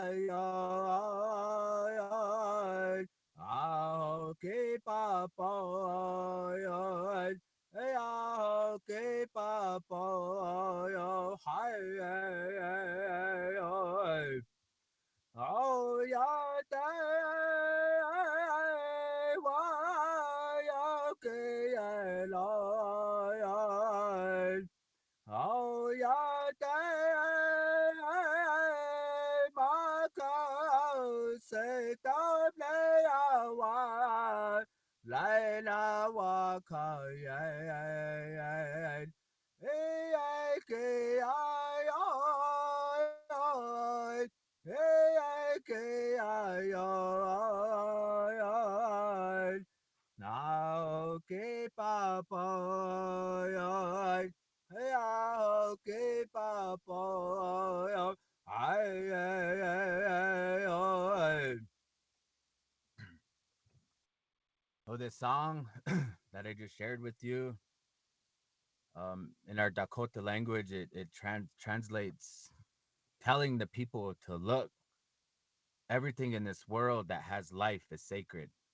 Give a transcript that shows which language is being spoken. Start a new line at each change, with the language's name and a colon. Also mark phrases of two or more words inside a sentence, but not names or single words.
Dakota: Ao ke papa ao ke papa hai oh ya te wa ya ke la ya oh ya te ma ka se ta le ya wa lai la wa ka ya ke ai ke ai nào ke pa pa ai ke pa pa ai
English: oh this song that I just shared with you in our Dakota language it translates telling the people to look everything in this world that has life is sacred.